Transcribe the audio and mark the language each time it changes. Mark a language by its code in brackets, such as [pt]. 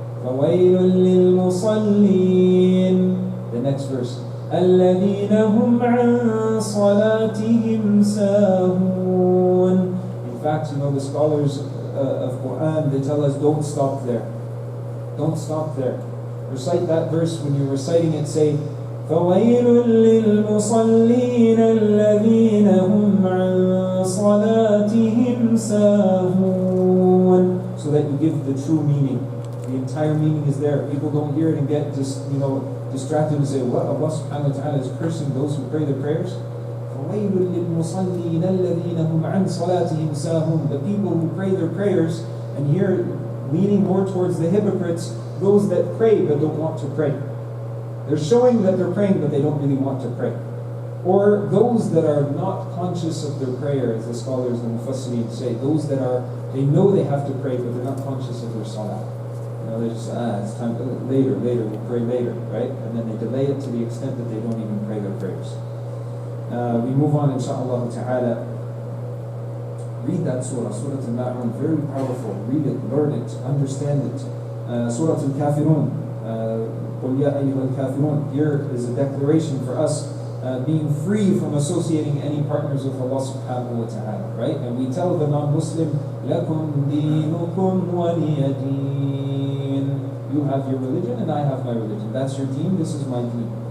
[ar] فَوَيْلٌ لِلْمُصَلِّينَ. [en] The next verse. [ar] الَّذِينَ هُمْ عَنْ صَلَاتِهِمْ سَاهُونَ. [en] In fact, the scholars of Quran, they tell us, don't stop there. Don't stop there. Recite that verse. When you're reciting it, say, [ar] فَوَيْلٌ لِلْمُصَلِّينَ الَّذِينَ هُمْ عَنْ صَلَاتِهِمْ سَاهُونَ. [en] So that you give the true meaning. The entire meaning is there. People don't hear it and get just, distracted and say, what? Allah subhanahu wa ta'ala is cursing those who pray their prayers? [ar] فَوَيْلٌ لِلْمُصَلِّينَ الَّذِينَ هُمْ عَنْ صَلَاتِهِمْ سَاهُونَ. [en] The people who pray their prayers, and here leaning more towards the hypocrites, those that pray but don't want to pray. They're showing that they're praying but they don't really want to pray. Or those that are not conscious of their prayer, as the scholars and Mufassirin say, those that they know they have to pray but they're not conscious of their salah. They just, it's time, later, we'll pray later, right? And then they delay it to the extent that they don't even pray their prayers. We move on, inshaAllah ta'ala. Read that surah, Surah Al-Ma'un, very powerful. Read it, learn it, understand it. [ar] Surah Al-Kafirun, قُلْ يَا أَيُّهَا الْكَافِرُونَ. [en] Here is a declaration for us being free from associating any partners with Allah subhanahu wa ta'ala, right? And we tell the non-Muslim, [ar] لَكُمْ دِينُكُمْ وَلِيَ دِينٍ. [en] You have your religion and I have my religion. That's your deen, this is my deen.